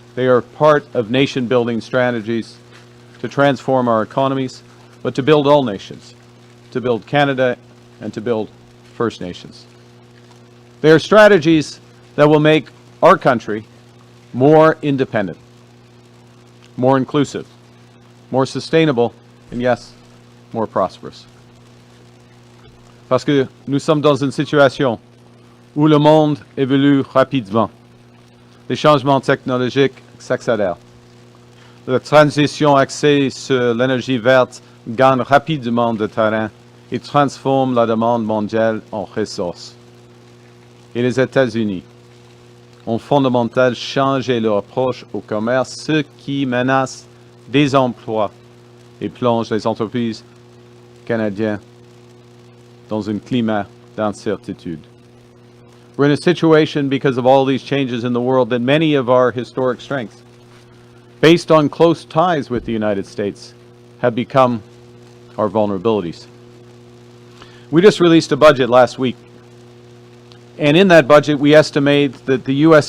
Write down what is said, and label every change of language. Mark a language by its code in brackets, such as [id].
[en] They are part of nation-building strategies to transform our economies, but to build all nations, to build Canada and to build First Nations. They are strategies that will make our country more independent, more inclusive, more sustainable, and yes, more prosperous. [fr] Parce que nous sommes dans une situation où le monde évolue rapidement. Les changements technologiques s'accélèrent. La transition axée sur l'énergie verte gagne rapidement de terrain et transforme la demande mondiale en ressources. Et les États-Unis ont fondamentalement changé leur approche au commerce, ce qui menace des emplois et plonge les entreprises canadiennes dans un climat d'incertitude. [en] We're in a situation because of all these changes in the world that many of our historic strengths, based on close ties with the United States, have become our vulnerabilities. We just released a budget last week, and in that budget we estimate that the U.S.